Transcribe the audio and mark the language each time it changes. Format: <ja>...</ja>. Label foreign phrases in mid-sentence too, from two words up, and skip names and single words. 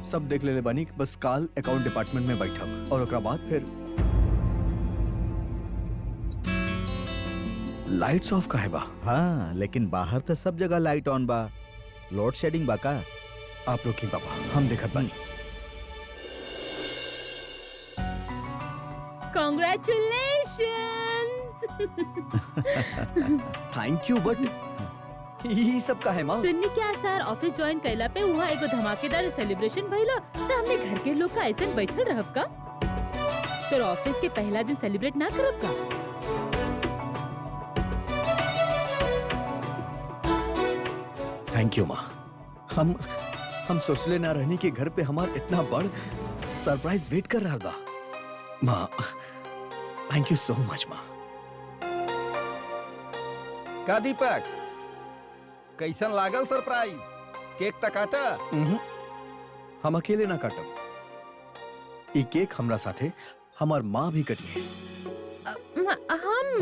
<bho>सब देख ले बानी, बस काल</bho> <en>account department</en> <bho>में बैठब और ओकरा बाद फिर</bho> <en>lights off</en> <bho>काहे बा? हाँ, लेकिन बाहर तो सब जगह</bho> <en>light on</en> <bho>बा।</bho> <en>load shedding</en> <bho>बा का? आप लोग की पापा, हम देखत बानी।</bho> <en>Congratulations! Thank you, but</en> <bho>ये सब काहे माँ? सुन्नी के आज तार ऑफिस ज्वाइन कैला पे वहाँ एगो धमाकेदार सेलिब्रेशन भइला त हमने घर के लोग का ऐसे बैठल रहब का? तोर ऑफिस के पहला दिन सेलिब्रेट ना करब का?</bho> <en>Thank you माँ।</en> <bho>हम सोचले ना रहनी कि घर पे हमार इतना बड़</bho> <en>surprise wait</en> <bho>कर रहा बा। माँ,</bho> <en>Thank you so much माँ।</en> <bho>का दीपक, कैसन लागल सरप्राइज? केक तक काटा? हम अकेले ना काटब। ई केक हमरा साथे हमार माँ भी कटी है। हम</bho>